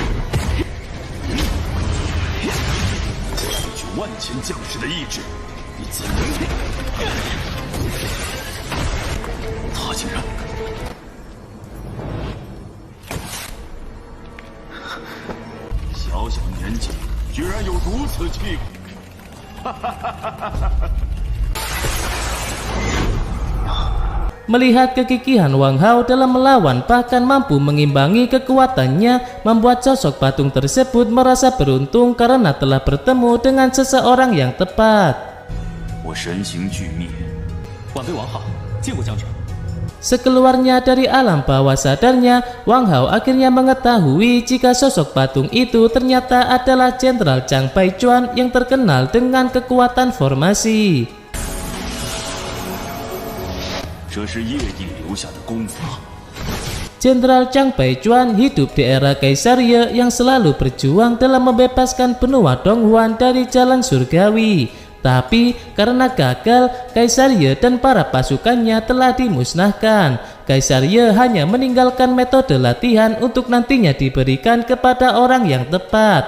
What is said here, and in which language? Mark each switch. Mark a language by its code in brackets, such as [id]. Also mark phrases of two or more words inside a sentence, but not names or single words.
[zh] 就万千将士的意志，你怎能？他竟然小小年纪，居然有如此气骨！ [id] Melihat kegigihan Wang Hao dalam melawan bahkan mampu mengimbangi kekuatannya, membuat sosok patung tersebut merasa beruntung karena telah bertemu dengan seseorang yang tepat. [zh] 我神形俱灭，晚辈王好，见过将军。 [id] Sekeluarnya dari alam bawah sadarnya, Wang Hao akhirnya mengetahui jika sosok patung itu ternyata adalah Jenderal Zhang Baijuan yang terkenal dengan kekuatan formasi. [zh] 这是叶帝留下的功法。 [id] Jenderal Zhang Baijuan hidup di era Kaisar Ye yang selalu berjuang dalam membebaskan benua Donghuan dari jalan surgawi. Tapi karena gagal, Kaisar Ye dan para pasukannya telah dimusnahkan. Kaisar Ye hanya meninggalkan metode latihan untuk nantinya diberikan kepada orang yang tepat.